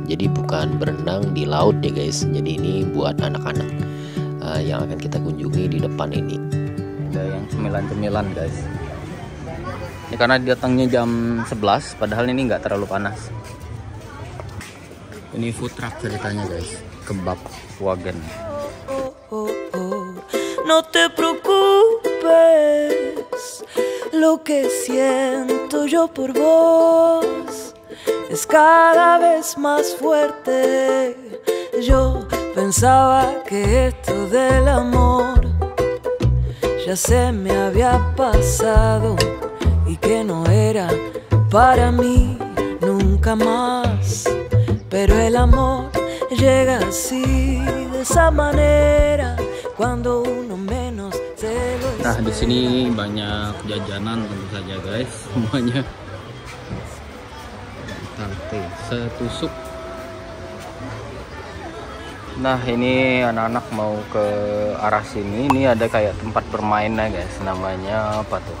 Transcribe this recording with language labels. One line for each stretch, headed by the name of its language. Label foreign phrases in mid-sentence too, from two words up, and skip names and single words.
Indonesian: Jadi bukan berenang di laut ya guys. Jadi ini buat anak-anak yang akan kita kunjungi di depan ini. Ada yang cemilan-cemilan guys. Ini karena datangnya jam 11, padahal ini nggak terlalu panas. Ini
English: food truck
Indonesian: ceritanya guys. Kebab wagen.
Spanish: No te preocupes, lo que siento yo por vos es cada vez más fuerte. Yo pensaba que esto del amor ya se me había pasado y que no era para mí nunca más. Pero el amor llega así, de esa manera, cuando uno menos se lo espera.
Indonesian: Nah, di sini banyak jajanan tentu saja guys, semuanya. Tante setusuk. Nah, ini anak-anak mau ke arah sini. Ini ada kayak tempat bermainnya guys, namanya apa tuh?